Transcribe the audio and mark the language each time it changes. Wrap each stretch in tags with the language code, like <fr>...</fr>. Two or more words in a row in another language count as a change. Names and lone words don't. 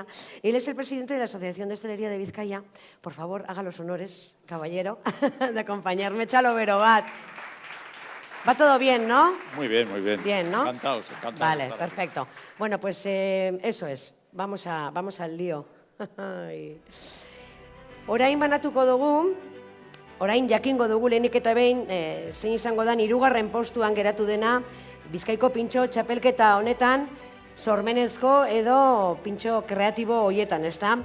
<es>Él es el presidente de la Asociación de Hostelería de Vizcaya. Por favor, haga los honores, caballero, de acompañarme. Chalo Berobat. Va todo bien, ¿no? Muy bien, muy bien. Bien, ¿no? Encantados. Vale, perfecto. Bueno, pues eso es. Vamos al lío.</es> <eu>Orain banatuko dugu, orain jakingo dugu lehenik eta behin zein izango da hirugarren postuan geratu dena Bizkaiko pintxo txapelketa honetan sormenezko edo pintxo kreatibo hoietan, ezta?</eu>